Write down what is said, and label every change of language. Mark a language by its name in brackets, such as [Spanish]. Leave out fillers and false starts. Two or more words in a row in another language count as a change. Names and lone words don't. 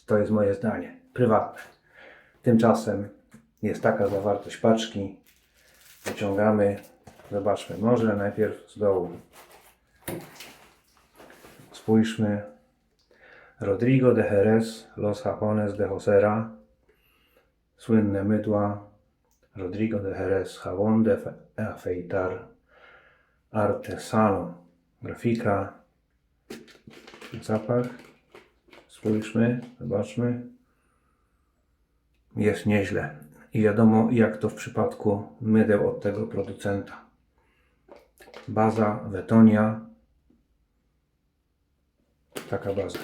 [Polish] To jest moje zdanie prywatne. Tymczasem jest taka zawartość paczki. Wyciągamy, zobaczmy, może najpierw z dołu. Spójrzmy. Rodrigo de Jerez, Los Japones de Josera. Słynne mydła. [Spanish] Rodrigo de Jerez, Jabón de afeitar artesano. [Polish] Grafika. Zapach. Spójrzmy, zobaczmy. Jest nieźle. I wiadomo, jak to w przypadku mydeł od tego producenta. Baza Wetonia. Taka baza.